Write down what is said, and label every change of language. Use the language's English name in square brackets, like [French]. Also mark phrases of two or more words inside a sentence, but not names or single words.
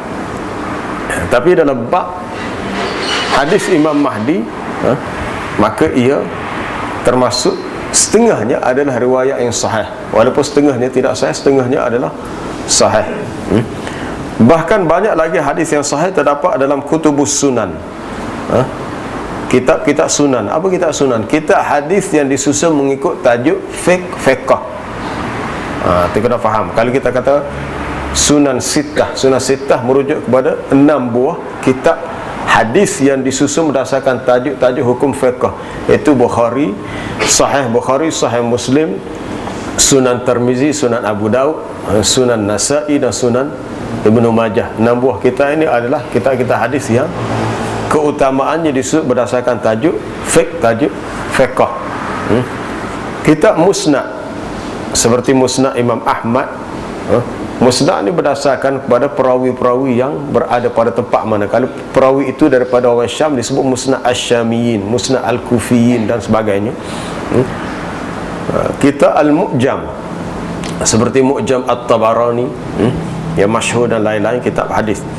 [Malay] Tapi dalam bab hadis Imam Mahdi, maka ia termasuk setengahnya adalah riwayat yang sahih, walaupun setengahnya tidak sahih, setengahnya adalah sahih. Bahkan banyak lagi hadis yang sahih terdapat dalam [Arabic] كتب السنن, [Malay] kitab-kitab sunan. Apa kitab sunan? Kitab hadis yang disusun mengikut tajuk fiqh. Kita kena faham. Kalau kita kata Sunan Sittah merujuk kepada 6 buah kitab hadis yang disusun berdasarkan tajuk-tajuk hukum fiqh, iaitu Bukhari, Sahih Bukhari, Sahih Muslim, Sunan Tirmizi, Sunan Abu Daud, Sunan Nasa'i dan Sunan Ibnu Majah. 6 buah kitab ini adalah kitab-kitab hadis yang keutamaannya disusun berdasarkan tajuk fiqh. Kitab Musnad seperti Musnad Imam Ahmad, Musnad ini berdasarkan kepada perawi-perawi yang berada pada tempat mana. Kalau perawi itu daripada orang Syam disebut Musnad Asy-Syamiyin, Musnad Al-Kufiyin dan sebagainya. Kitab Al-Mu'jam seperti Mu'jam At-Tabarani yang masyhur dan lain-lain kitab hadis.